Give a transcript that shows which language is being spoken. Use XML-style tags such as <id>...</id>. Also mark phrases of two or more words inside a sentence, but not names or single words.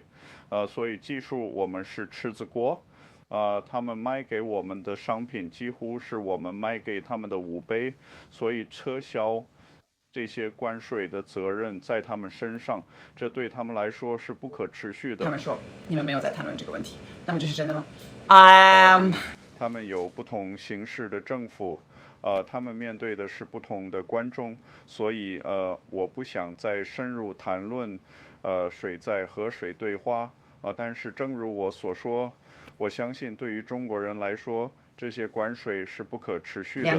<zh>所以技術我們是赤字國。他們賣給我們的商品幾乎是我們賣給他們的5倍，所以撤銷這些關稅的責任在他們身上，這對他們來說是不可持續的。他們說你們沒有在談論這個問題，那麼這是真的嗎？他們有不同形式的政府，他們面對的是不同的觀眾，所以我不想再深入談論誰在和誰對話。但是正如我所說，我相信對於中國人來說，這些關稅是不可持續的。</zh>